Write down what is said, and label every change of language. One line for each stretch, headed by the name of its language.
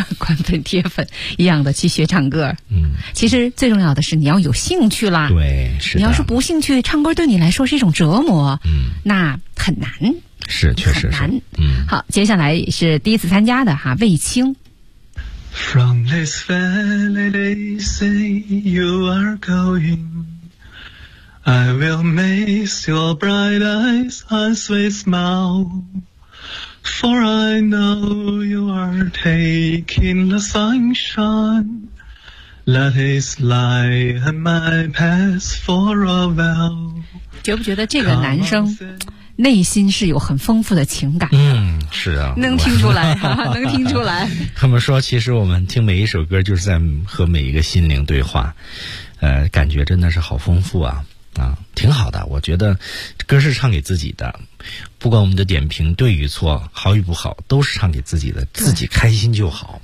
Chinese: 宽粉铁粉一样的去学唱歌。其实最重要的是你要有兴趣啦。对，是的。你要是不兴趣，唱歌对你来说是一种折磨。那很难。是，确实是。好，接下来是第一次参加的哈，魏青。
English: From this valley they say you are going， I will miss your bright eyes and sweet smile， For I know you are taking the sunshine Let it lie in my past for a while
Chinese: 觉不觉得这个男生内心是有很丰富的情感的？嗯，是啊，能听出来，能听出来。他们说，其实我们听每一首歌就是在和每一个心灵对话，感觉真的是好丰富啊。挺好的，我觉得歌是唱给自己的，不管我们的点评对与错，好与不好，都是唱给自己的，自己开心就好。